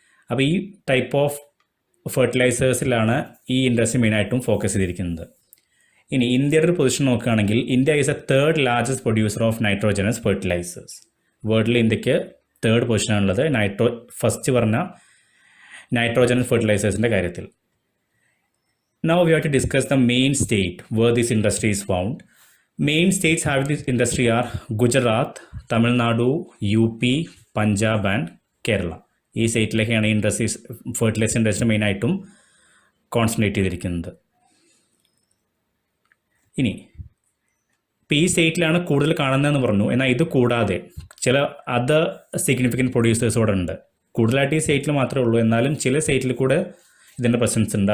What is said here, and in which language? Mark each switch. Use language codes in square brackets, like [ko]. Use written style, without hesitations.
[ml] അപ്പോൾ ഈ type of ഫെർട്ടിലൈസേഴ്സിലാണ് ഈ ഇൻഡസ്ട്രി മെയിനായിട്ടും ഫോക്കസ് ചെയ്തിരിക്കുന്നത്. ഇനി ഇന്ത്യയുടെ ഒരു പൊസിഷൻ നോക്കുകയാണെങ്കിൽ [en] India is a third largest producer of nitrogenous fertilizers. [ml] വേൾഡിൽ ഇന്ത്യക്ക് തേർഡ് പൊസിഷനാണുള്ളത് ഫസ്റ്റ് പറഞ്ഞ നൈട്രോജനസ് ഫെർട്ടിലൈസേഴ്സിൻ്റെ കാര്യത്തിൽ. [en] Now we have to discuss the main state where this industry is found. Main states having this industry are Gujarat, Tamil Nadu, UP, Punjab and Kerala. [ml] ഈ സ്റ്റേറ്റിലേക്കാണ് ഈ industries fertiliser industry മെയിനായിട്ടും concentrate ചെയ്തിരിക്കുന്നത്. ഇനി ഇപ്പോൾ ഈ സ്റ്റേറ്റിലാണ് കൂടുതൽ കാണുന്നതെന്ന് പറഞ്ഞു. എന്നാൽ ഇത് കൂടാതെ ചില അതർ സിഗ്നിഫിക്കൻറ്റ് പ്രൊഡ്യൂസേഴ്സ് കൂടെ ഉണ്ട്. കൂടുതലായിട്ട് ഈ സ്റ്റേറ്റിൽ മാത്രമേ ഉള്ളൂ, എന്നാലും ചില സ്റ്റേറ്റിൽ കൂടെ ഇതിൻ്റെ പ്രസൻസ് ഉണ്ട്.